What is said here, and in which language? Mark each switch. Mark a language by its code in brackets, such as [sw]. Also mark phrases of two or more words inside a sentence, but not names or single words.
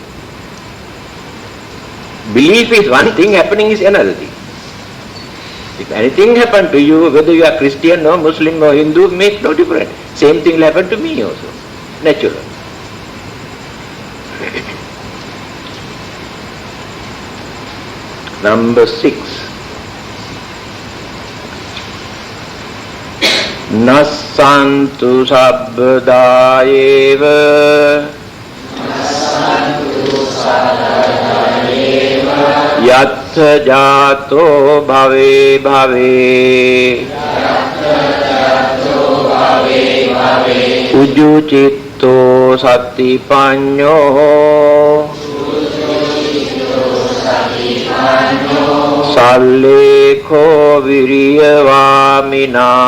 [en] Belief is one thing, happening is another thing. If anything happened to you, whether you are Christian or Muslim or Hindu, makes no difference. Same thing will happen to me also. Natural. Number 6. [pi] Nasantu sabbada eva yattha jato bhave bhave uju citto sati panyo Sallekho viriyavamina.